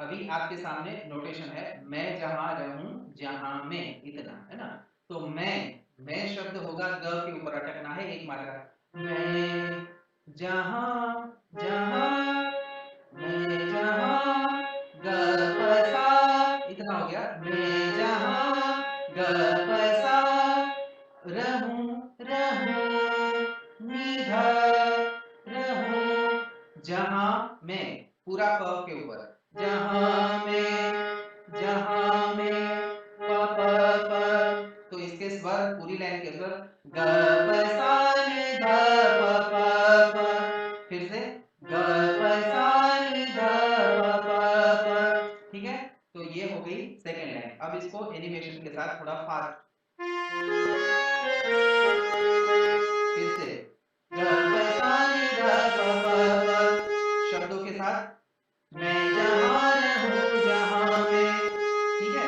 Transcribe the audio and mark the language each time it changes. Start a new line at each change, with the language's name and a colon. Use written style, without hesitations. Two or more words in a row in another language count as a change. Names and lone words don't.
Hindi: अभी आपके सामने नोटेशन है, मैं जहां रहूं जहां में, इतना है ना। तो मैं शब्द होगा ग के ऊपर अटकना है एक मात्रा। मैं जहां जहां, मैं जहां ग प सा, इतना हो गया। मैं जहां ग प सा रहूं रहूं निधा रहूं, जहां में पूरा प के ऊपर, जहां में प प प, तो इसके स्वर पूरी लाइन के स्वर ग प सा नि ध प प प, फिर से ग प सा नि ध प प प, ठीक है। तो ये हो गई
English: second line.
Hindi: अब इसको एनिमेशन के साथ थोड़ा फास्ट, फिर से ग प सा नि ध प प प, शब्दों के साथ, मैं जहां रहूं जहां में, ठीक है।